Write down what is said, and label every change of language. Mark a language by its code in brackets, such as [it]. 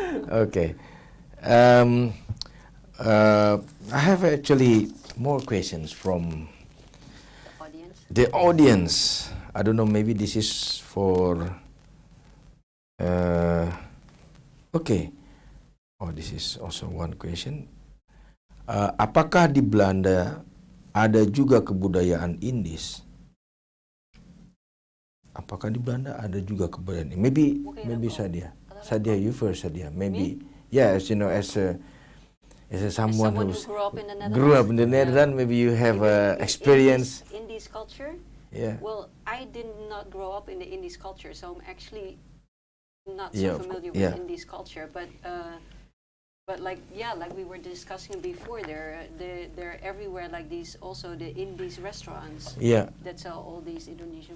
[en] Okay. I have actually more questions from the audience. I don't know, maybe this is for okay. Oh, this is also one question. [id] Apakah di Belanda ada juga kebudayaan Indis? Apakah di Belanda ada juga kebudayaan? [en] Maybe Sadia, you first, Sadia. Maybe, yes, as someone who grew up in the Netherlands, maybe you have experience. Indies culture? Yeah. Well, I did not grow up in the Indies culture, so I'm actually not so familiar with Indies culture, but like we were discussing before, they're everywhere, like these also the Indies restaurants that sell all these Indonesian